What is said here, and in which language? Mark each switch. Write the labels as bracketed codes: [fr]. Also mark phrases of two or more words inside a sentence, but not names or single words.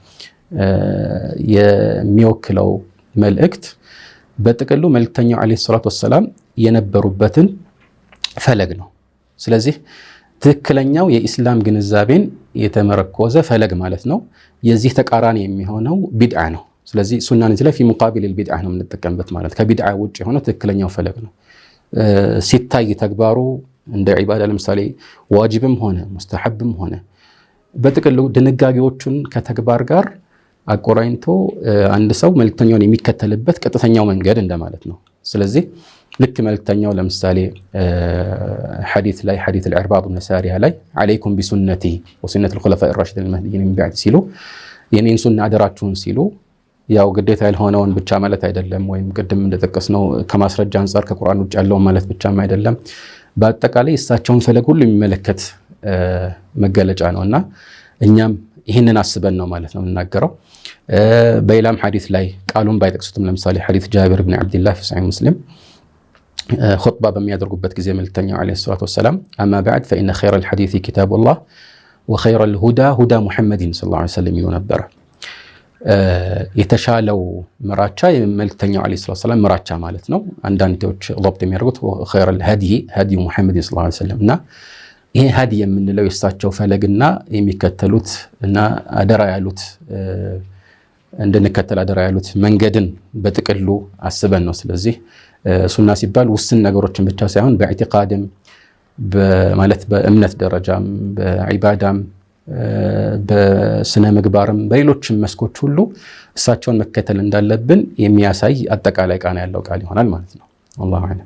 [am] የሚወክለው መልእክት በጥቅሉ መልእክተኛው [ar] عليه الصلاة والسلام [am] የነበሩበትን ፈለግ ነው። ስለዚህ ትክክለኛው የኢስላም ግንዛቤን የተመረኮዘ ፈለግ ማለት ነው። የዚህ ተቃራኒ የሚሆነው ቢድዓ ነው። ስለዚህ ሱናን እዚህ ላይ [ar] في مقابل البدعة [am] ነው የምንጠቀምበት ማለት ከቢድዓ ውጭ የሆነ ትክክለኛው ፈለግ ነው። ሲታይ ተግባሩ እንደ ዒባዳ ለምሳሌ ዋጅብም ሆነ ሙስተሐብም ሆነ በጥቅሉ ድንጋጌዎቹን ከተግባር ጋር አቆራኝቶ አንድ ሰው መልእክተኛውን የሚከተልበት ቀጥተኛው መንገድ እንደማለት ነው። ስለዚህ ልክ መልእክተኛው ለምሳሌ ሐዲስ ላይ ሐዲስ العرباض بن سارية ላይ [ar] عليكم بسنتي وسنة الخلفاء الراشدين المهديين من بعد [am] ሲሉ የኔን ሱና አደራችሁን ሲሉ ያው ግዴታ ያልሆነውን ብቻ ማለት አይደለም፣ ወይም ቅድም እንደተጠቀስነው ከማስረጃ አንፃር ከቁርአን ውጭ ያለውን ማለት ብቻም አይደለም። በአጠቃላይ እሳቸውን ፈለግ ሁሉ የሚመለከት መገለጫ ነውና እኛም ይህንን አስበን ነው ማለት ነው የምናገረው። በሌላም ሐዲስ ላይ ቃሉን ባይጠቅሱትም ለምሳሌ ሐዲስ ጃቢር ብን አብድላህ [ar] في صحيح مسلم خطبة [am] በሚያደርጉበት ጊዜ መልእክተኛው [ar] عليه الصلاة والسلام أما بعد فإن خير الحديث كتاب الله وخير الهدى هدى محمد صلى الله عليه وسلم [am] ይሉ ነበር። የተሻለው ምራቻ መልእክተኛው [ar] عليه الصلاة والسلام [am] ምራቻ ማለት ነው። አንዳንዶች ضبط የሚያደርጉት [ar] خير الهدي هدي محمد صلى الله عليه وسلم [am] እና ይሄ ሀዲ የምንለው የእሳቸው ፈለግና የሚከተሉት እና አደራ ያሉት እንድንከተል አደራ ያሉት መንገድን በጥቅሉ አስበን ነው። ስለዚህ ሱና ሲባል ውስን ነገሮችን ብቻ ሳይሆን በኢዕቲቃድም ማለት በእምነት ደረጃም በዒባዳም በስነ ምግባርም በሌሎችም መስኮች ሁሉ እሳቸውን መከተል እንዳለብን የሚያሳይ አጠቃላይ ቃና ያለው ቃል ይሆናል ማለት ነው። [ar] والله أعلم።